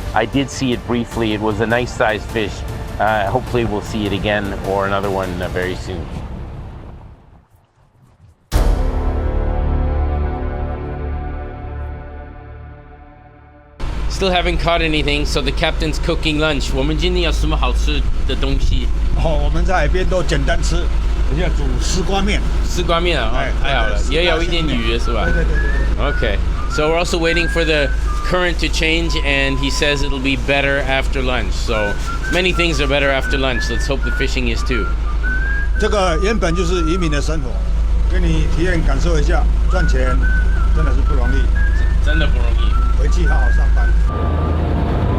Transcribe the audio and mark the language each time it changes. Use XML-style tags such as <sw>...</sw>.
<en>I did see it briefly. It was a nice sized fish. Hopefully we'll see it again or another one very soon. Still haven't caught anything, so the captain's cooking lunch.</en> <zh>我们今天有什么好吃的东西？我们在海边都简单吃，我现在煮丝瓜面。丝瓜面啊，太好了，也有一点鱼是吧？对。</zh> <en>Okay, so we're also waiting for the current to change, and he says it'll be better after lunch. So many things are better after lunch. Let's hope the fishing is too.</en> <zh>这个原本就是渔民的生活，给你体验感受一下，赚钱真的是不容易，真的不容易。回去好好上班。</zh>